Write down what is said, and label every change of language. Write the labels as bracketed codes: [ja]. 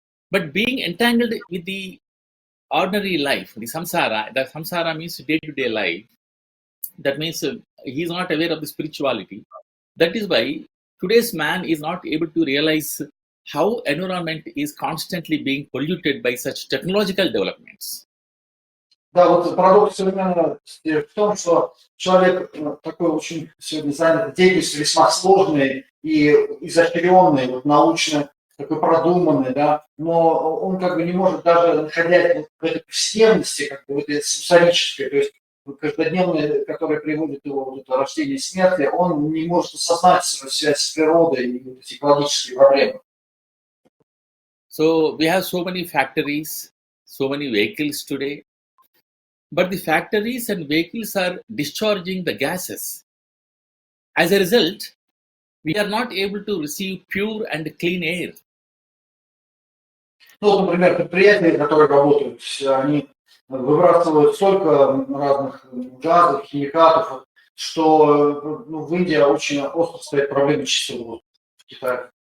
[en] But being entangled with the ordinary life, the samsara means day-to-day life. That means he is not aware of the spirituality. That is why today's man is not able to realize how environment is constantly being polluted by such technological developments. [ru] Да, вот парадокс современности в том, что человек такой очень сегодня занят деятельностью весьма сложной и изощренной, вот, научно такой продуманный, да, но он как бы не может даже находясь в этой повседневности, как бы в этой сенсорической, то есть каждодневной, которая приводит его вот это рождение и смерти, он не может осознать свою связь с природой и вот эти экологические проблемы. [en] So we have so many factories, so many vehicles today, but the factories and vehicles are discharging the gases. As a result, we are not able to receive pure and clean air. [ru] Ну, вот, например, предприятия, которые работают, они выбрасывают столько разных газов, химикатов, что в Индии очень остро стоит проблема чистого воздуха в Китае.